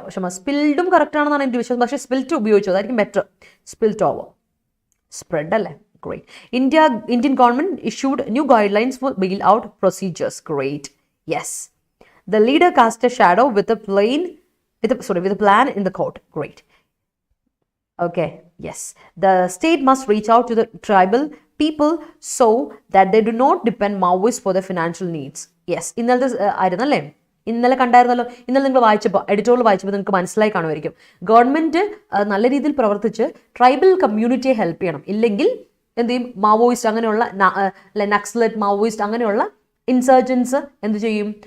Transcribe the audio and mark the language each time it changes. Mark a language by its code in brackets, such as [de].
[ml] പക്ഷേ സ്പിൽഡും കറക്റ്റ് ആണെന്നാണ് എൻ്റെ വിശ്വാസം, പക്ഷേ സ്പിൽറ്റ് ഉപയോഗിച്ചു, അതായിരിക്കും ബെറ്റർ. [en] Spilt over, spread അല്ലേ. Great. Indian government issued new guidelines for bail out procedures. Great. Yes. The leader cast a shadow with a plan in the court. Great. Okay. Yes. The state must reach out to the tribal people so that they do not depend Maoists for their financial needs. Yes. [ml] ഇന്നലത്തെ ആയിരുന്നല്ലേ, ഇന്നലെ കണ്ടായിരുന്നല്ലോ. ഇന്നലെ നിങ്ങൾ വായിച്ചപ്പോൾ, editorial വായിച്ചപ്പോൾ നിങ്ങൾക്ക് മനസ്സിലായി കാണുമായിരിക്കും. Government നല്ല രീതിയിൽ പ്രവർത്തിച്ച് ട്രൈബൽ കമ്മ്യൂണിറ്റിയെ ഹെൽപ്പ് ചെയ്യണം. ഇല്ലെങ്കിൽ എന്ത് ചെയ്യും? മാവോയിസ്റ്റ് അങ്ങനെയുള്ള നക്സലറ്റ്, മാവോയിസ്റ്റ് അങ്ങനെയുള്ള ഇൻസർജൻസ് എന്ത് ചെയ്യും?